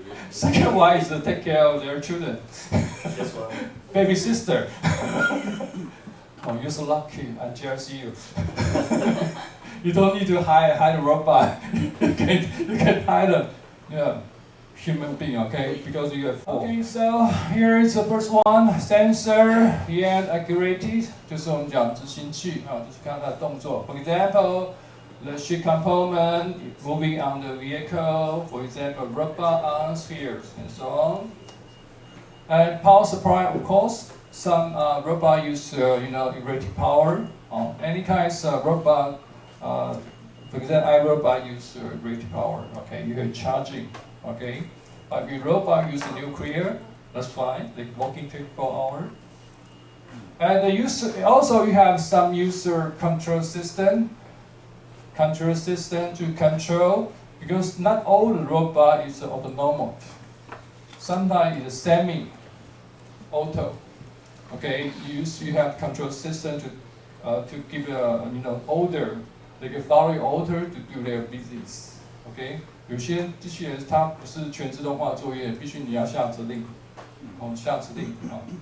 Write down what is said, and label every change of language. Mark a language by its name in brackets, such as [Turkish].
[English] Second one is to take care of their children. Baby sister. Oh, you're so lucky. I jealous you. You don't need to hire a robot. you can hire a human being, okay? Because you have four. Okay, so here is the first one. Sensor and actuated， [Chinese] 就是我们讲执行器啊，就是看它的动作。 [English] For example, the ship component moving on the vehicle. For example, robot on spheres and so on. And power supply, of course. Some robot use electric power. Any kinds of robot, for example, iRobot use electric power. Okay, you can charging. Okay, but if robot use nuclear, that's fine. They working 24 hours. And the user also you have some user control system. Control system to control, because not all the robot is autonomous. Sometimes it's semi-auto. Okay, you have control system to give order, they can follow order to do their business. [Chinese] Okay, 有些机器人它不是全自动化作业，必须你要下指令，下指令啊。